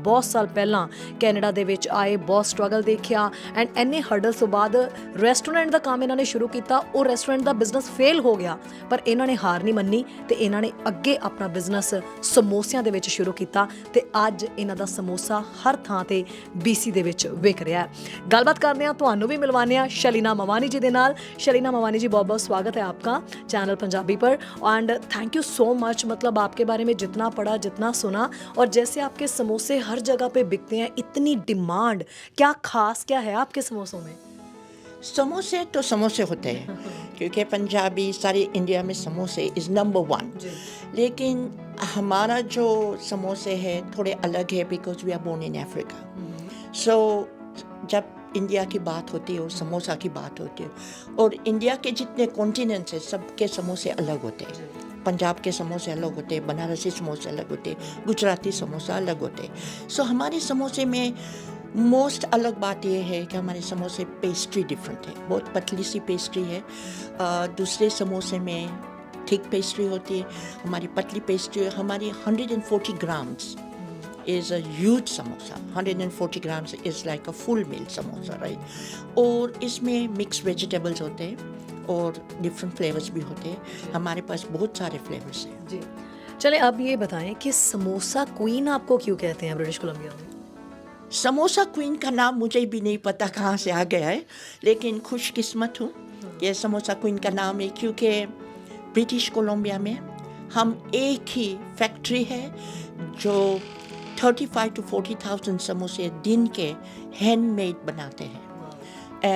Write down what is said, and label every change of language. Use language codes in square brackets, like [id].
[pa] ਬਹੁਤ ਸਾਲ ਪਹਿਲਾਂ ਕੈਨੇਡਾ ਦੇ ਵਿੱਚ ਆਏ, ਬਹੁਤ ਸਟਰਗਲ ਦੇਖਿਆ ਐਂਡ ਇੰਨੇ ਹਰਡਲਸ ਤੋਂ ਬਾਅਦ ਰੈਸਟੋਰੈਂਟ ਦਾ ਕੰਮ ਇਹਨਾਂ ਨੇ ਸ਼ੁਰੂ ਕੀਤਾ। ਉਹ ਰੈਸਟੋਰੈਂਟ ਦਾ ਬਿਜ਼ਨਸ ਫੇਲ ਹੋ ਗਿਆ, ਪਰ ਇਹਨਾਂ ਨੇ ਹਾਰ ਨਹੀਂ ਮੰਨੀ ਤੇ ਇਹਨਾਂ ਨੇ ਅੱਗੇ ਆਪਣਾ ਬਿਜ਼ਨਸ ਸਮੋਸਿਆਂ ਦੇ ਵਿੱਚ ਸ਼ੁਰੂ ਕੀਤਾ ਤੇ ਅੱਜ ਇਹਨਾਂ ਦਾ ਸਮੋਸਾ ਹਰ ਥਾਂ ਤੇ BC ਦੇ ਵਿੱਚ ਵਿਕ ਰਿਹਾ ਹੈ। ਗੱਲਬਾਤ ਕਰਦੇ ਹਾਂ, ਤੁਹਾਨੂੰ ਵੀ ਮਿਲਵਾਉਂਦੇ ਹਾਂ ਸ਼ਲੀਨਾ मवानी जी के नाल। [hi] शलीना मवानी जी, बहुत बहुत स्वागत है आपका चैनल पंजाबी पर [en] And thank you so much. [hi] मतलब आपके बारे में जितना पढ़ा, जितना सुना, और जैसे आपके समोसे हर जगह पे बिकते हैं, इतनी डिमांड, क्या खास क्या है आपके समोसों में? समोसे तो समोसे होते हैं क्योंकि पंजाबी सारे इंडिया में समोसे इज़ नंबर 1, लेकिन हमारा जो समोसे है थोड़े अलग है [en] Because we are born in Africa. [hi] सो जब इंडिया की बात होती है और समोसा की बात होती है, और इंडिया के जितने कॉन्टिनेंट्स हैं सबके समोसे अलग होते हैं। पंजाब के समोसे अलग होते हैं, बनारसी समोसे अलग होते हैं, गुजराती समोसा अलग होते हैं। सो हमारे समोसे में मोस्ट अलग बात यह है कि हमारे समोसे पेस्ट्री डिफरेंट है, बहुत पतली सी पेस्ट्री है। दूसरे समोसे में थिक पेस्ट्री होती है, हमारी पतली पेस्ट्री है। [en] हमारी 140 grams is a huge samosa. 140 grams is like a full meal samosa, right? [hi] और इसमें मिक्स वेजिटेबल्स होते हैं और डिफरेंट फ्लेवर्स भी होते हैं। हमारे पास बहुत सारे फ्लेवर्स हैं। जी, चले अब ये बताएं कि समोसा क्वीन आपको क्यों कहते हैं ब्रिटिश कोलंबिया में? समोसा क्वीन का नाम मुझे भी नहीं पता कहाँ से आ गया है, लेकिन खुशकिस्मत हूँ कि समोसा क्वीन का नाम है, क्योंकि ब्रिटिश कोलंबिया में हम एक ही फैक्ट्री है जो 35 to 40,000 समोसे दिन के हैंडमेड बनाते हैं।